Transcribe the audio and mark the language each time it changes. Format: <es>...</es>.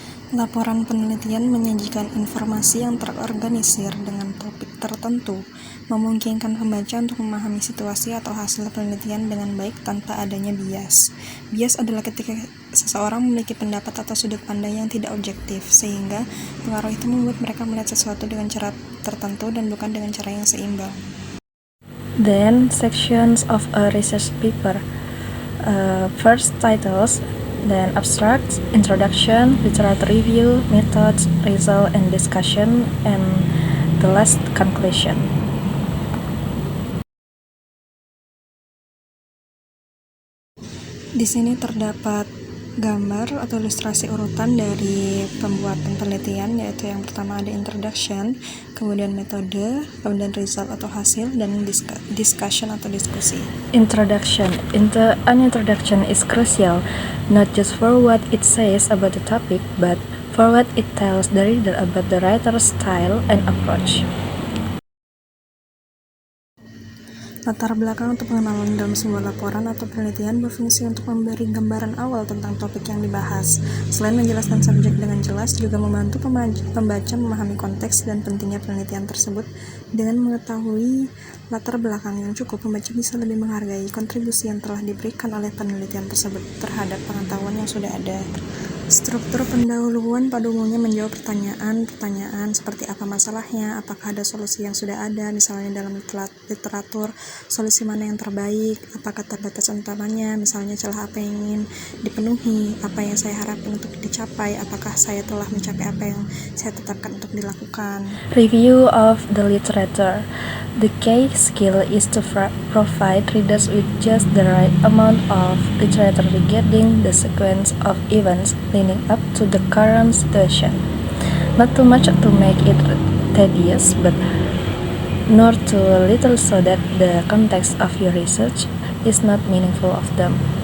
<id>Laporan penelitian menyajikan informasi yang terorganisir dengan topik tertentu, memungkinkan pembaca untuk memahami situasi atau hasil penelitian dengan baik tanpa adanya bias. Bias adalah ketika seseorang memiliki pendapat atau sudut pandang yang tidak objektif, sehingga pengaruh itu membuat mereka melihat sesuatu dengan cara tertentu dan bukan dengan cara yang seimbang.</id> <en>Then, sections of a research paper. First, titles, then abstracts, introduction, literature review, methods, result, and discussion, and the last conclusion.</en> <id>Di sini terdapat gambar atau ilustrasi urutan dari pembuatan penelitian, yaitu yang pertama ada introduction, kemudian metode, kemudian result atau hasil, dan discussion atau diskusi.</id> <en>Introduction. An introduction is crucial, not just for what it says about the topic, but for what it tells the reader about the writer's style and approach.</en> <id>Latar belakang untuk pengenalan dalam sebuah laporan atau penelitian berfungsi untuk memberi gambaran awal tentang topik yang dibahas. Selain menjelaskan subjek dengan jelas, juga membantu pembaca memahami konteks dan pentingnya penelitian tersebut. Dengan mengetahui latar belakang yang cukup, pembaca bisa lebih menghargai kontribusi yang telah diberikan oleh penelitian tersebut terhadap pengetahuan yang sudah ada. Struktur pendahuluan pada umumnya menjawab pertanyaan seperti apa masalahnya, apakah ada solusi yang sudah ada, misalnya dalam literatur, solusi mana yang terbaik, apakah keterbatasan utamanya, misalnya celah apa yang ingin dipenuhi, apa yang saya harapkan untuk dicapai, apakah saya telah mencapai apa yang saya tetapkan untuk dilakukan.</id> <en>Review of the literature. The key skill is to provide readers with just the right amount of literature regarding the sequence of events leading up to the current situation. Not too much to make it tedious, but nor too little so that the context of your research is not meaningful of them.</en>